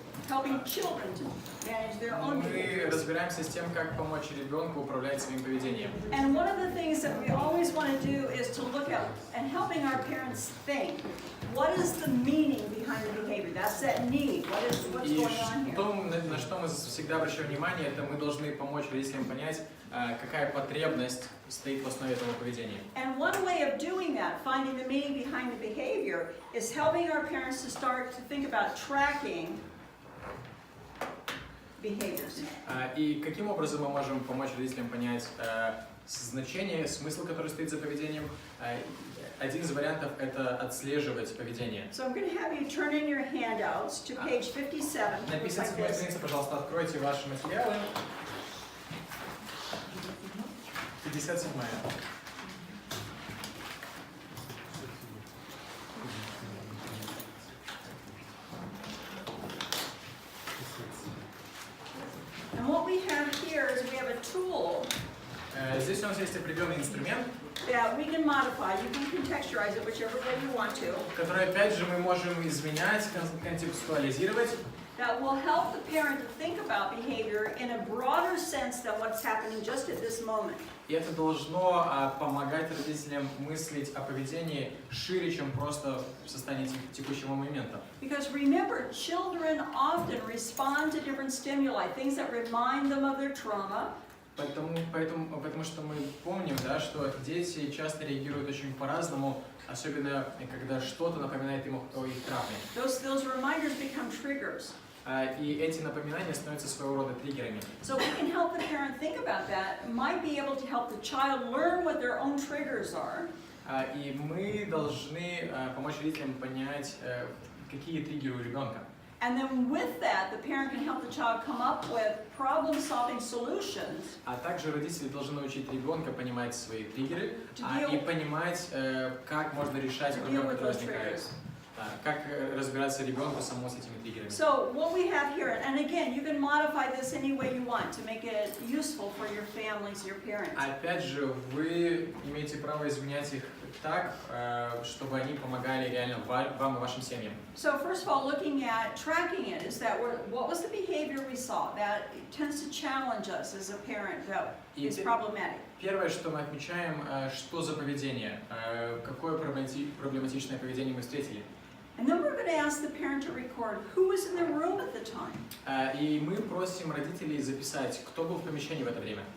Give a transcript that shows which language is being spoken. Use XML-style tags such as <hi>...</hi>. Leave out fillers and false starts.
<en>helping children to manage their own behavior.</en> <ru>Мы разбираемся с тем, как помочь ребенку управлять своим поведением.</ru> <en>And one of the things that we always want to do is to look at and helping our parents think. What is the meaning behind the behavior? That's that need. What's going on here?</en> <ru>И на что мы всегда обращаем внимание, это мы должны помочь родителям понять, какая потребность стоит в основе этого поведения.</ru> <en>And one way of doing that, finding the meaning behind the behavior, is helping our parents to start to think about tracking behaviors.</en> <ru>И каким образом мы можем помочь родителям понять значение, смысл, который стоит за поведением? Один из вариантов – это отслеживать поведение.</ru> <en>So I'm going to have you turn in your handouts to page 57.</en> <ru>На 57-й странице, пожалуйста, откройте ваши материалы. 57-я.</ru> <en>And what we have here is we have a tool</en> <ru>Здесь у нас есть определенный инструмент,</ru> <en>that we can modify. You can contextualize it whichever way you want to.</en> <ru>который, опять же, мы можем изменять, контекстуализировать.</ru> <en>That will help the parent to think about behavior in a broader sense than what's happening just at this moment.</en> <ru>И это должно помогать родителям мыслить о поведении шире, чем просто в состоянии текущего момента.</ru> <en>Because remember, children often respond to different stimuli, things that remind them of their trauma.</en> <ru>Потому что мы помним, да, что дети часто реагируют очень по-разному, особенно когда что-то напоминает им о их травме.</ru> <en>Those reminders become triggers.</en> <ru>И эти напоминания становятся своего рода триггерами.</ru> <en>So we can help the parent think about that, might be able to help the child learn what their own triggers are.</en> <ru>И мы должны помочь родителям понять, какие триггеры у ребенка.</ru> <en>And then with that, the parent can help the child come up with problem-solving solutions.</en> <ru>А также родители должны научить ребенка понимать свои триггеры и понимать, как можно решать проблемы, которые возникают. Как разбираться ребенку самому с этими триггерами.</ru> <en>So what we have here, and again, you can modify this any way you want to make it useful for your families, your parents.</en> <ru>Опять же, вы имеете право изменять их так, чтобы они помогали реально вам и вашим семьям.</ru> <en>So first of all, looking at tracking it, is that what was the behavior we saw that tends to challenge us as a parent that is problematic?</en> <ru>Первое, что мы отмечаем, что за поведение, какое проблематичное поведение мы встретили.</ru> <en>And then we're going to ask the parent to record who was in the room at the time.</en> <ru>И мы просим родителей записать, кто был в помещении в это время.</ru>